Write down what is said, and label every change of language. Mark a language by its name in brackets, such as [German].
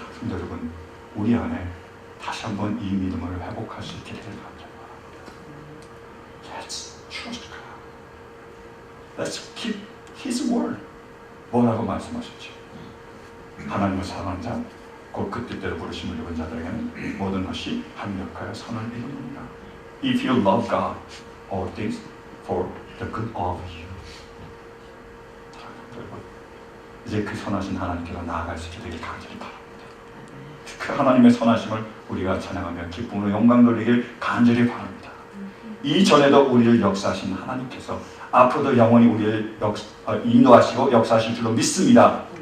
[Korean] 여러분, 우리 안에 다시 한번 이 믿음을 회복할 수 있게 되길 바랍니다. [English] Let's trust God. Let's keep His word. [Korean] 뭐라고 말씀하셨죠? 하나님을 사랑하는 자, 곧 그 뜻대로 부르심을 입은 자들에게는 모든 것이 합력하여 선을 이루느니라. [English] If you love God, all things for the good of you. [Korean] 여러분, 이제 그 선하신 하나님께로 나아갈 수 있게 되길 간절히 바랍니다. 그 하나님의 선하심을 우리가 찬양하며 기쁨으로 영광 돌리길 간절히 바랍니다. 이전에도 우리를 역사하신 하나님께서 앞으로도 영원히 우리를 인도하시고 역사하실 줄로 믿습니다.